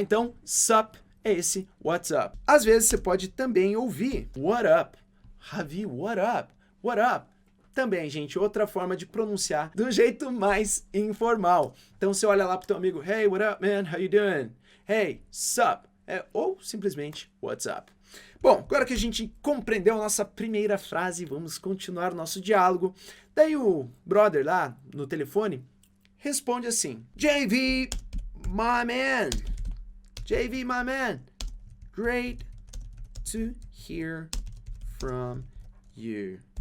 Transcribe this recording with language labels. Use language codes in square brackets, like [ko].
[pt] Então, sup é esse [en] what's up. [pt] Às vezes você pode também ouvir [en] what up. Ravi, what up? What up? [pt] também, gente, outra forma de pronunciar do jeito mais informal. Então você olha lá pro teu amigo, [en] hey, what up, man? How you doing? Hey, sup? [pt] Ou simplesmente, [en] what's up? [pt] Bom, agora que a gente compreendeu a nossa primeira frase, vamos continuar o nosso diálogo. Daí o brother lá no telefone responde assim, JV, [en] my man. JV, my man. Great to hear from you.